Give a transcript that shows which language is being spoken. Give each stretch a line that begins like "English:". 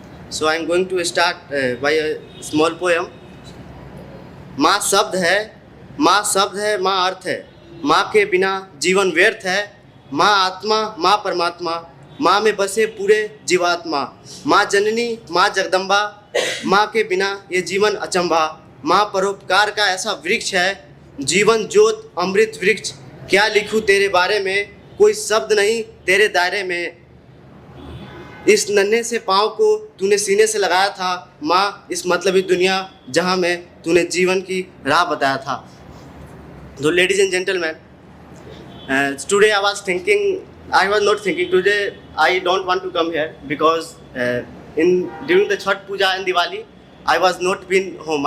English: So I am going to start by a small poem.
Hindi: माँ शब्द है, माँ अर्थ है, माँ के बिना जीवन व्यर्थ है। माँ आत्मा, माँ परमात्मा, माँ में बसे पूरे जीवात्मा। माँ जननी, माँ जगदम्बा, माँ के बिना ये जीवन अचंभा। माँ परोपकार का ऐसा वृक्ष है, जीवन ज्योत अमृत वृक्ष। क्या लिखूं तेरे बारे में, कोई शब्द नहीं तेरे दायरे में। इस नन्हे से पाँव को तूने सीने से लगाया था माँ, इस मतलबी दुनिया जहाँ में तूने जीवन की राह बताया था।
English: तो ladies and gentlemen, today I was not thinking today I don't want to come here because during the Chhath Puja and Diwali I was not been home.